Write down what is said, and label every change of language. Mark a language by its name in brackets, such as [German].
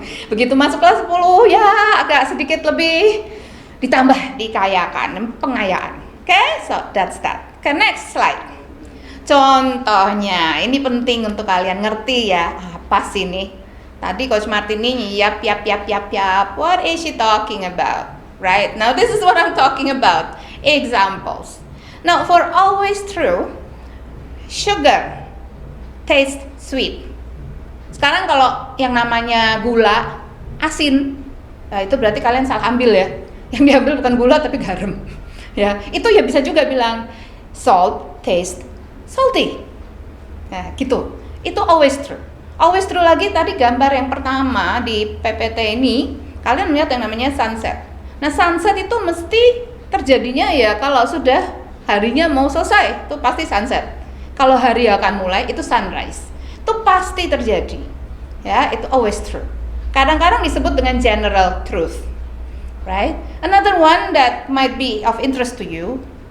[Indonesian] Begitu masuk kelas 10 ya agak sedikit lebih ditambah, dikayakan, pengayaan. Okay, so that's that. Okay, next slide. Contohnya, ini penting untuk kalian ngerti ya, apa sih nih? Tadi Coach Martini yap. [English] What is she talking about? Right? Now this is what I'm talking about. Examples. Now for always true, sugar taste sweet. [Indonesian] Sekarang kalau yang namanya gula asin, nah itu berarti kalian salah ambil ya. Yang diambil bukan gula tapi garam. Ya, itu ya bisa juga bilang salt taste salty. Nah, gitu. Itu always true. Always true lagi tadi gambar yang pertama di PPT ini, kalian melihat yang namanya sunset. Nah, sunset itu mesti terjadinya ya kalau sudah harinya mau selesai, itu pasti sunset. Kalau hari akan mulai, itu sunrise. Itu pasti terjadi. Ya, itu always true. Kadang-kadang disebut dengan general truth. [English] Right? Another one that might be of interest to you.